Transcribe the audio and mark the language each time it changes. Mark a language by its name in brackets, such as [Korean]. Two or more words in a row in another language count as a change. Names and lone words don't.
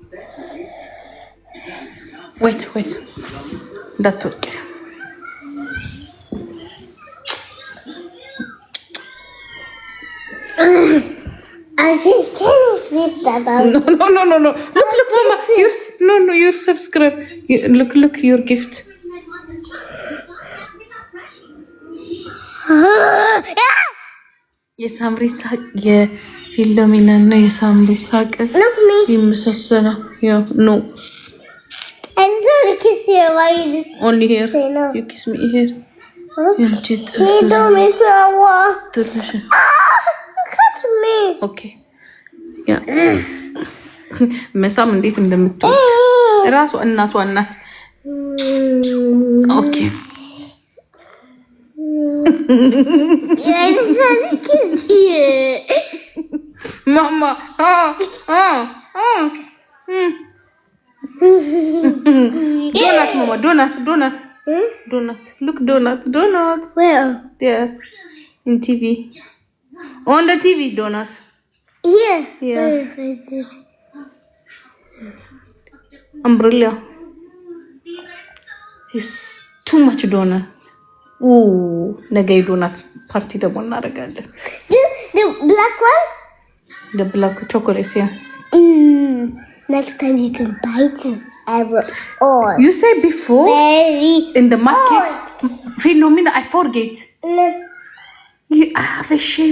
[English] Wait. That's okay. I just can't miss that out. No. Look, Mama. You're subscribed. Look, your gift. [Amharic] የሳምሪ ሳቅ የፊሎሚና እና የሳምሪ ሳቅ ይመሳሰላል። ያው no. [English] I just want to kiss you while you just Only here. say no. You kiss me here. Hey, don't make me walk. Cut me. Okay. Yeah. [Amharic] መሳም እንዴት እንደምትወድ እራሱ እናቷ እናት። Okay. [English] I just want to kiss you. Mama. Donut, Mama. Donut. Look, donut. Where? There. In TV. On the TV, donut. Here. Yeah. Where is it? Umbrella. It's too much donut. [Amharic] Ooh, ነገ [English] donut party [Amharic] ደግሞ እናደርጋለን። [English] The black one? The black chocolate, yeah. Next time you can bite it ever all. You say before Very in the market. Philomena, I forget. I have a shame.